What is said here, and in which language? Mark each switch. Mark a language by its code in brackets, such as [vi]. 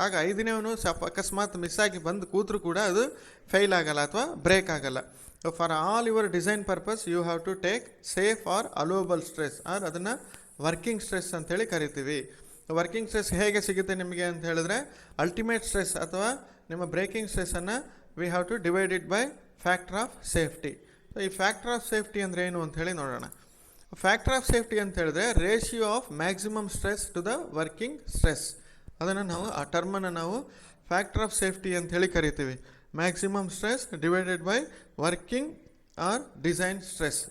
[kn] ಆಗ 5ನೇವನು ಅಕಸ್ಮಾತ್ ಮಿಸ್ ಆಗಿ ಬಂದು ಕೂತ್ರು ಕೂಡ ಅದು ಫೇಲ್ ಆಗಲ್ಲ ಅಥವಾ ಬ್ರೇಕ್ ಆಗಲ್ಲ. [en] so for all your design purpose you have to take safe or allowable stress or [kn] ಅದನ್ನು ವರ್ಕಿಂಗ್ ಸ್ಟ್ರೆಸ್ ಅಂತೇಳಿ ಕರಿತೀವಿ. ವರ್ಕಿಂಗ್ ಸ್ಟ್ರೆಸ್ ಹೇಗೆ ಸಿಗುತ್ತೆ ನಿಮಗೆ ಅಂತ ಹೇಳಿದ್ರೆ, ಅಲ್ಟಿಮೇಟ್ ಸ್ಟ್ರೆಸ್ ಅಥವಾ ನಿಮ್ಮ breaking ಸ್ಟ್ರೆಸ್ಸನ್ನು [en] we have to divide it by factor of safety. So ಈ factor of safety [kn] ಅಂದರೆ ಏನು ಅಂತ ಹೇಳಿ ನೋಡೋಣ. [en] Factor of safety ಅಂತ ಹೇಳಿದ್ರೆ ratio of maximum stress to the working stress. [kn] ಅದನ್ನು ನಾವು ಆ ಟರ್ಮನ್ನು ನಾವು ಫ್ಯಾಕ್ಟರ್ ಆಫ್ ಸೇಫ್ಟಿ ಅಂತ ಹೇಳಿ ಕರಿತೀವಿ. [en] Maximum stress divided by working or design stress.